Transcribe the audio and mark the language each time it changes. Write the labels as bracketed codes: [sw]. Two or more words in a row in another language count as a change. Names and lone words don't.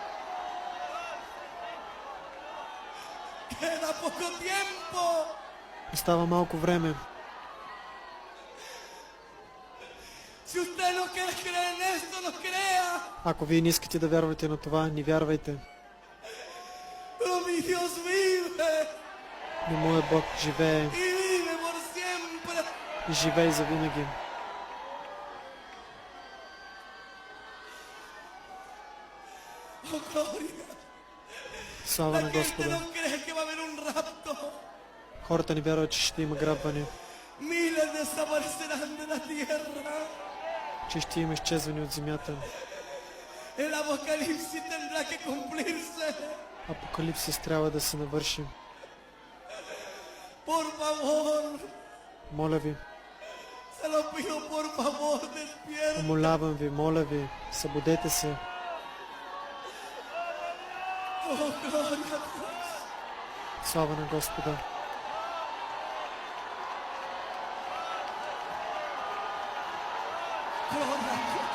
[es] Queda poco tiempo. [bg] Остава малко време. [es] Si usted no quiere creer en esto, no crea. [bg] Ако вие не искате да вярвате на това, не вярвайте. [es] Pero mi Dios vive [bg] Но моят Бог живее [es] y vive por siempre. [bg] и живее завинаги. [es] Oh, gloria. [bg] Слава на [es] La gente [bg] Господа. [es] no cree que va a haber un rapto. [bg] Хората не вярват, че ще има грабване, [es] Miles desaparecerán de la tierra. [bg] че ще има изчезване от земята. [es] El apocalipsis tendrá que cumplirse. [bg] Апокалипсис трябва да се навърши. [es] Por favor, [bg] Моля ви, [es] se lo pido, por favor, despierta. [bg] умолявам ви, моля ви, събудете се. [es] Oh, gloria a Dios. [bg] Слава на Господа. [es] Gloria a Dios.